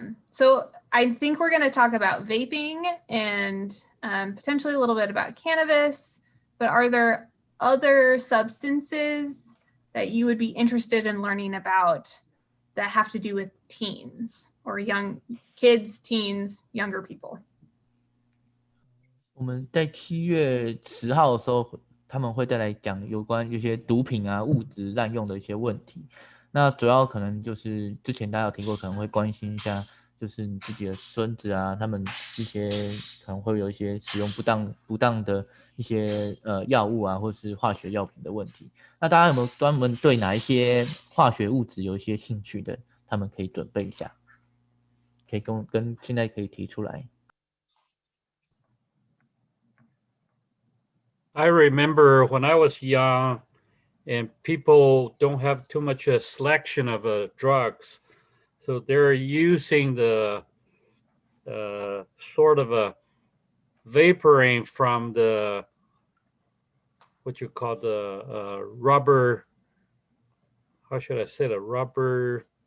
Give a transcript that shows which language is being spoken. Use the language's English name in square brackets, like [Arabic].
[English] So I think we're going to talk about vaping and potentially a little bit about cannabis, but are there other substances that you would be interested in learning about that have to do with teens or young kids, teens, younger people? [Chinese] 我们在7月10号的时候，他们会再来讲有关有些毒品啊、物质滥用的一些问题。那主要可能就是之前大家有听过，可能会关心一下，就是你自己的孙子啊，他们一些可能会有一些使用不当的一些药物啊，或是化学药品的问题。那大家有没有专门对哪一些化学物质有一些兴趣的？他们可以准备一下，可以跟现在可以提出来。 [English] I remember when I was young and people don't have too much a selection of drugs. So they're using the sort of a vaporing from the, what you call the rubber, how should I say the rubber?